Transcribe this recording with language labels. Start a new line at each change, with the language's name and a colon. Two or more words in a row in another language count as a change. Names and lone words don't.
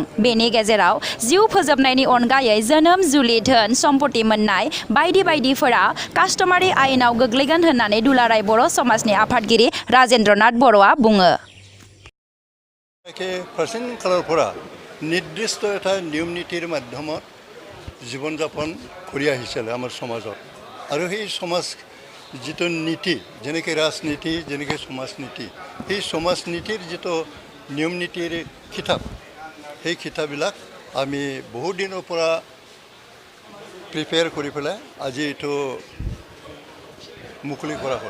Bodo: बेनि गेजेराव जिउ फोजोबनायनि अनगायै जोनोम जुलि धोन सम्पति मोननाय बायदि बायदिफोरा कास्टमारि आयेनाव गोग्लैगोन होननानै दुलाराय बर' समाजनि आफादगिरि राजेन्द्रनाथ बर'आ बुङो। प्राचीन कालरफोरा निर्दिष्ट
Assamese: এটা নিয়ম নীতিৰ মাধ্যমত জীৱন যাপন কৰি আহিছিল আমাৰ সমাজত আৰু সেই সমাজ যিটো নীতি যেনেকৈ ৰাজনীতি যেনেকৈ সমাজনীতি সেই সমাজনীতিৰ যিটো নিয়ম নীতিৰ কিতাপ সেই কিতাপবিলাক আমি বহু দিনৰ পৰা প্ৰিপেয়াৰ কৰি পেলাই আজি এইটো মুকলি কৰা হ'ল।